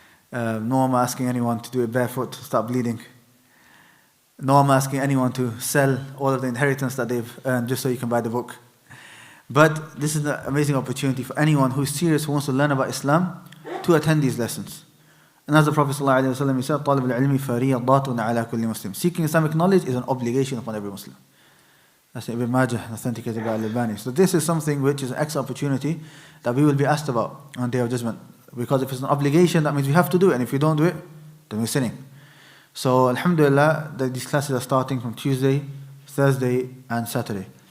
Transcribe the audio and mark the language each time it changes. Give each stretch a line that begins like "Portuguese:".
English: Nor am I asking anyone to do it barefoot to start bleeding. Nor am I asking anyone to sell all of the inheritance that they've earned just so you can buy the book. But this is an amazing opportunity for anyone who's serious, who wants to learn about Islam, to attend these lessons. And as the Prophet ﷺ, he said,
Arabic: طَالِبُ الْعِلْمِ فَرِيضَةٌ عَلَى كُلِّ مُسْلِمٍ.
English: Seeking Islamic knowledge is an obligation upon every Muslim. That's Ibn Majah, authenticated by Al-Albani. So this is something which is an excellent opportunity that we will be asked about on Day of Judgment. Because if it's an obligation, that means we have to do it. And if we don't do it, then we're sinning. So alhamdulillah, these classes are starting from Tuesday, Thursday, and Saturday.